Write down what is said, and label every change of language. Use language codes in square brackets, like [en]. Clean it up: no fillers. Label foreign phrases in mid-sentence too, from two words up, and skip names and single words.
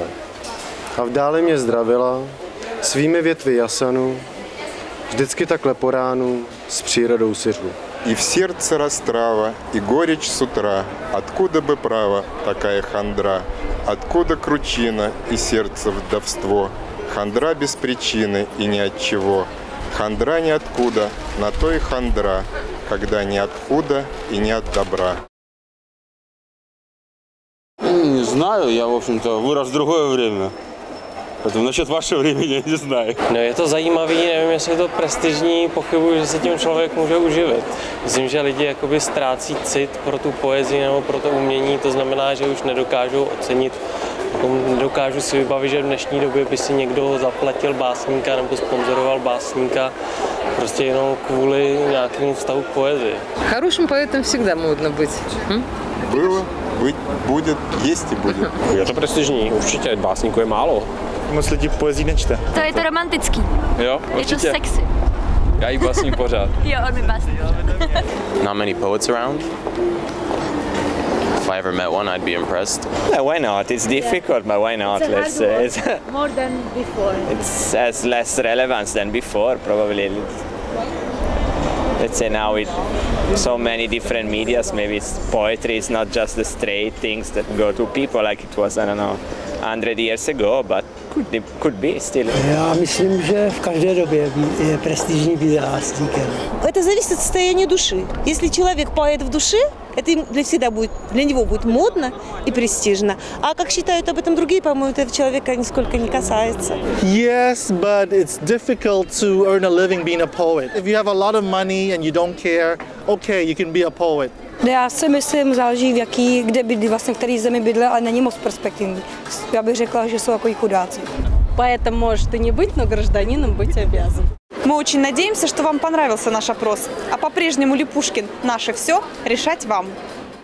[cs] A v dále mě zdravila svými větvy jasanu, vždycky takhle po ránu s přírodou si řvu. [ru] И в сердце растрава, и горечь с утра. Откуда бы право такая хандра? Откуда кручина и сердце вдовство? Хандра без причины и ни от чего. Хандра ниоткуда, на то и хандра, когда ни от худа и ни от добра. Не знаю, я, в общем-то, вырос в другое время. Поэтому насчет вашего времени я не знаю. [cs] No, je to zajímavý, nevím, jestli je to prestižní, pochybuji, že se tím člověk může uživit. Myslím, že lidi jakoby ztrácí cit pro tu poezii nebo pro to umění, to znamená, že už nedokážou ocenit, nedokážu si vybavit, že v dnešní době by si někdo zaplatil básníka nebo sponzoroval básníka prostě jenom kvůli nějakému vztahu k poezii. [ru] Хорошим поэтом всегда модно быть. Было, быть, будет, есть и будет. [cs] Je to prestižní, určitě, básníků je málo. Moc lidí poezí nečte. To je to romantický. Jo, Je to sexy. Já jí básním pořád. Jo, on mi básní. [en] Not many poets around. If I ever met one, I'd be impressed. Why not? It's difficult, but why not? Let's say it's More than before. It has less relevance than before, probably. Let's say now with so many different medias, maybe poetry is not just the straight things that go to people like it was, I don't know, 100 years ago, but could be still. [cs] Já myslím, že v každé době je prestižní být hlásníkem. [ru] Это зависит от состояния души. Если человек поэт в душе, это для него будет модно и престижно. А как считают об этом другие, по-моему, этого человека нисколько не касается. [en] Yes, but it's difficult to earn a living being a poet. If you have a lot of money and you don't care, okay, you can be a poet. [cs] Já si myslím, záleží kde bydlí, vlastně v který zemi bydlí, ale není moc perspektivní. Já bych řekla, že jsou jako chudáci. [ru] Поэтом может и не быть, но гражданином быть обязан. Мы очень надеемся, что вам понравился наш опрос. А по-прежнему ли Пушкин наше все, решать вам.